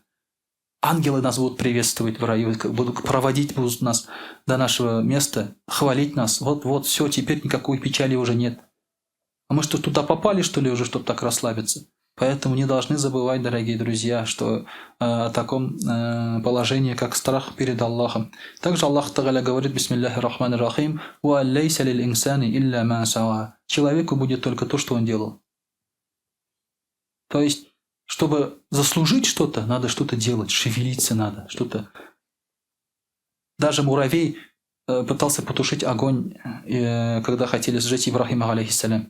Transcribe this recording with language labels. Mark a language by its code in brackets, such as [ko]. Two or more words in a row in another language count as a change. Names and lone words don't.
[ru] Ангелы нас будут приветствовать в раю, будут проводить будут нас до нашего места, хвалить нас. Вот, все, теперь никакой печали уже нет. А мы что, туда попали, что ли, уже, чтобы так расслабиться? Поэтому не должны забывать, дорогие друзья, что о таком положении, как страх перед Аллахом. Также Аллах Та'аля говорит: [ar] «بسم الله الرحمن الرحيم، وأن ليس للإنسان إلا ما سعى». [ru] Человеку будет только то, что он делал. То есть, чтобы заслужить что-то, надо что-то делать, шевелиться надо, что-то. Даже муравей пытался потушить огонь, когда хотели сжечь Ибрахима, алейхиссалям.